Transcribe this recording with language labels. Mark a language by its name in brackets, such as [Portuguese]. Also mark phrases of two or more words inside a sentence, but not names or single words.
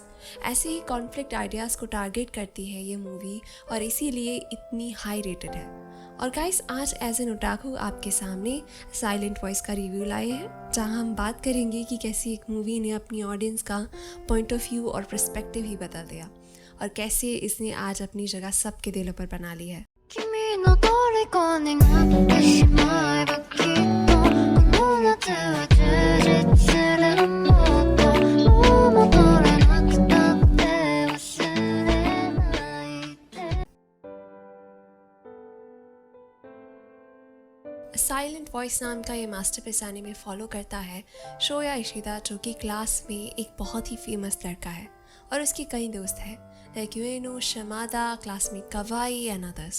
[Hindi] ऐसे ही [English] conflict ideas [Hindi] को टारगेट करती है ये मूवी और इसीलिए इतनी [English] high rated [Hindi] है। और गाइस, आज [English] as an otaku [Hindi] आपके सामने साइलेंट वॉइस का रिव्यू लाए हैं, जहां हम बात करेंगे कि कैसी एक मूवी ने अपनी ऑडियंस का [English] point of view [Hindi] और पर्सपेक्टिव ही बदल दिया और कैसे इसने आज अपनी जगह सबके दिलों पर बना ली है। [Japanese] 君の虜になってしまえばきっとこの手は充実するもっともう戻れなくたって忘れないで [Hindi] साइलेंट वॉइस नाम का ये [English] masterpiece anime [Hindi] फॉलो करता है शोया इशिदा, जो कि क्लास में एक बहुत ही फेमस लड़का है और उसके कई दोस्त हैं लाइक यूएनो, शमादा, क्लासमेट कवाई [English] and others.